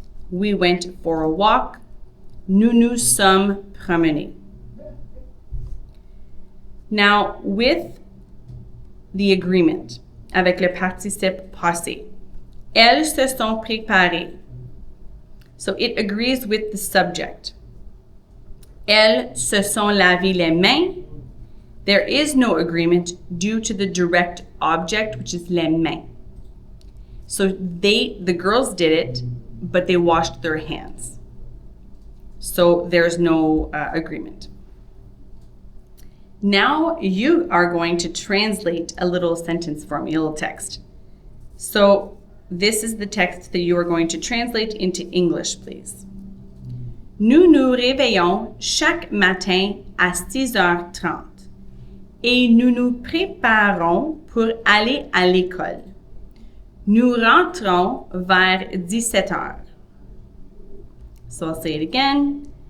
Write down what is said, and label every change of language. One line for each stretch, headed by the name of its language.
English: We went for a walk.
French: Nous nous sommes promenés. Now, with the agreement, avec le participe passé, elles se sont préparées.
English: So it agrees with the subject.
French: Elles se sont lavé les mains.
English: There is no agreement due to the direct object, which is les mains. So the girls did it, but they washed their hands. So there's no agreement. Now you are going to translate a little sentence for me, a little text. So this is the text that you are going to translate into English, please.
French: Nous nous réveillons chaque matin à 6h30 et nous nous préparons pour aller à l'école.
English: Nous rentrons vers 17h. So I'll say it again.